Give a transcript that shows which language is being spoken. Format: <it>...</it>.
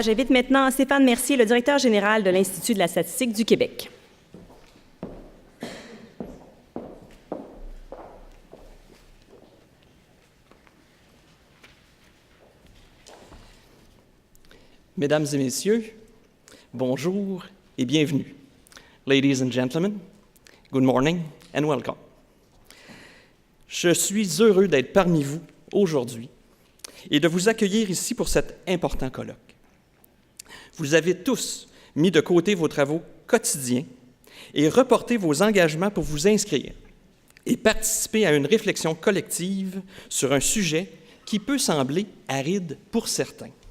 <fr>J'invite maintenant Stéphane Mercier, le directeur général de l'Institut de la statistique du Québec. Mesdames et messieurs, bonjour et bienvenue.</fr> <en>Ladies and gentlemen, good morning and welcome.</en> <fr>Je suis heureux d'être parmi vous aujourd'hui et de vous accueillir ici pour cet important colloque. Vous avez tous mis de côté vos travaux quotidiens et reporté vos engagements pour vous inscrire et participer à une réflexion collective sur un sujet qui peut sembler aride pour certains.</fr>